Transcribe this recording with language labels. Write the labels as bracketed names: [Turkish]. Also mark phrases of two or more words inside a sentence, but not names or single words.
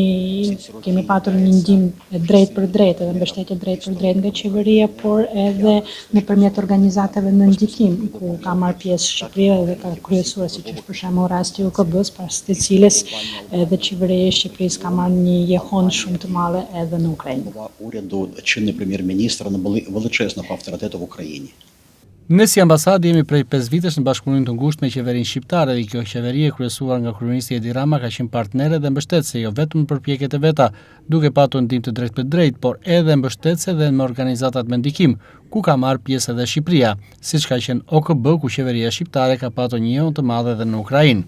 [Albanian] kemi patur një ndihmë drejt për drejt edhe mbështetje drejt për drejt nga qeveria, por edhe nëpërmjet organizatave në ndihmë, ku ka marrë pjesë Shqipëria dhe ka kryesuar, siç është për shembull rasti i UKB-s, pas të cilës edhe qeveria e Shqipërisë ka marrë një jehon shumë të madhe edhe në Ukrainë. [Ukrainian] Уряду чинний прем'єр-міністр величезного авторитету в Україні. [Albanian] Ne si ambasadë jemi prej 5 vitesh në bashkëpunim të ngushtë me qeverinë shqiptare dhe kjo qeveri e kryesuar nga kryeministri Edi Rama ka qenë partnere dhe mbështetëse jo vetëm në përpjekjet e veta, duke patur ndihmë të drejtë për drejtë, por edhe mbështetëse dhe me organizatat me ndikim, ku ka marrë pjesë edhe Shqipëria, siç ka qenë OKB, ku qeveria shqiptare ka patur një jehon të madh edhe në Ukrainë.